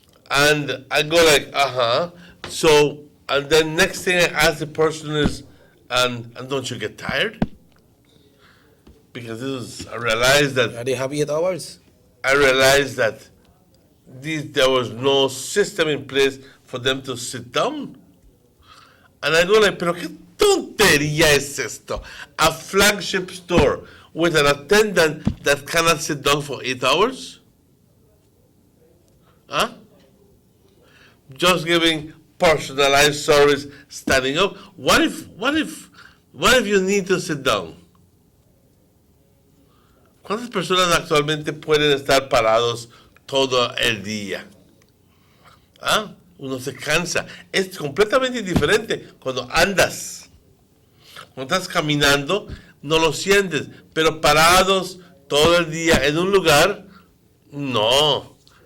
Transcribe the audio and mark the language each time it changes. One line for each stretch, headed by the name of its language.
English: And I go like, So, and then next thing I ask the person is, and don't you get tired? because I realized that they have 8 hours. I realized that there was no system in place for them to sit down. And I go like,
Spanish: pero qué tontería es esto?
English: A flagship store with an attendant that cannot sit down for 8 hours? Huh? Just giving personalized service standing up. What if you need to sit down?
Spanish: ¿Cuántas personas actualmente pueden estar parados todo el día? ¿Ah? Uno se cansa. Es completamente diferente cuando andas. Cuando estás caminando, no lo sientes. Pero parados todo el día en un lugar, no.